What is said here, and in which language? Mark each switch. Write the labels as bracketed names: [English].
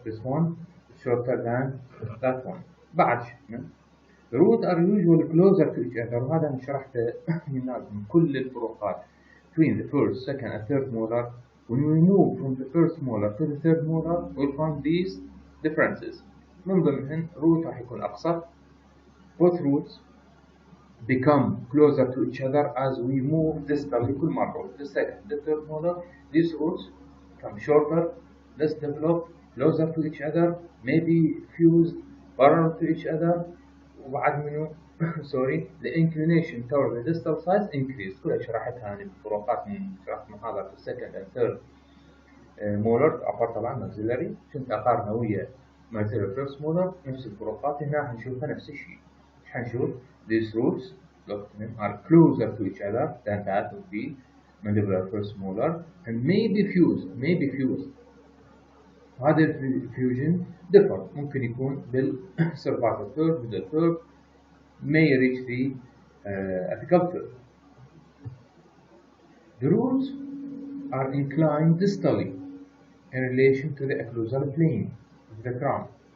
[English] This one is shorter than that one. بعد the roots are usually closer to each other. [Arabic] وهذا أنا شرحته من كل الفروقات [English] between the first, second, and third molar. When we move from the first molar to the third molar, we'll find these differences. [Arabic] من ضمنهن root راح يكون أقصر. [English] Both roots become closer to each other as we move distally [Arabic] كل مرة. [English] The second, the third molar, these roots become shorter, less developed, closer to each other, maybe fused parallel to each other. [Arabic] وبعد منه [English] sorry, the inclination toward the distal size increase. [Arabic] كلها شرحتها أنا بفروقات من شرحت محاضرة في [English] second and third molar. [Arabic] أفر طبعا maxillary. كنت أقارنه ويا maxillary first molar. نفس الفروقات هنا حنشوفها نفس الشيء. حنشوف [English] these roots are closer to each other than that of the mandibular first molar, and maybe fused. [Arabic] هذا الفيوجن [English] differ. [Arabic] ممكن يكون [English] بالcervical third, middle third, may reach the apical third. The roots are inclined distally in relation to the occlusal plane of the crown.